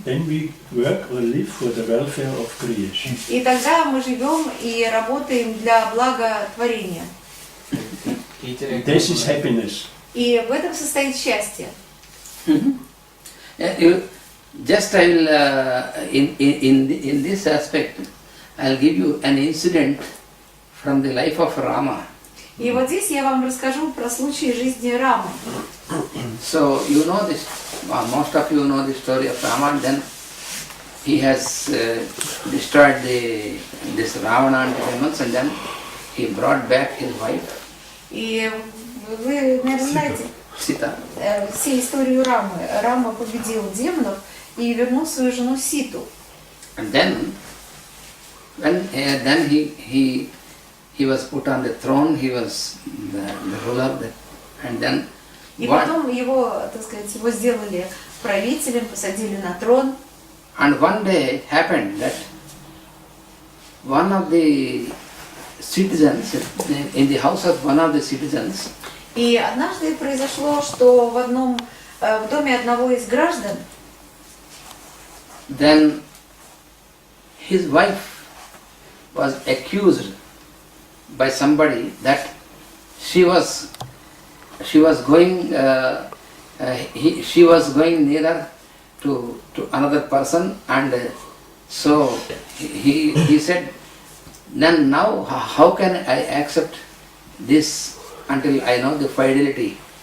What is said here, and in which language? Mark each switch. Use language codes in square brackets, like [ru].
[en] then we work or live for the welfare of creation. [ru] И тогда мы живем и работаем для блага творения. [en] This is happiness. [ru] И в этом состоит счастье. [en] Just I will, in this aspect, I'll give you an incident from the life of Rama. [ru] И вот здесь я вам расскажу про случай жизни Рамы. [en] So you know this, most of you know the story of Rama. And then he has destroyed this Ravana and the demons, and then he brought back his wife. [ru] И вы, наверное, знаете [en] Sita. [ru] Всю историю Рамы. Рама победил демонов и вернул свою жену Ситу. [en] And then, when he was put on the throne, he was the ruler, and then. [ru] И потом его, так сказать, его сделали правителем, посадили на трон. [en] And one day it happened that one of the citizens, in the house of one of the citizens, [ru] И однажды произошло, что в доме одного из граждан, [en] then his wife was accused by somebody that she was going nearer to another person, and so he said, then now how can I accept this until I know the fidelity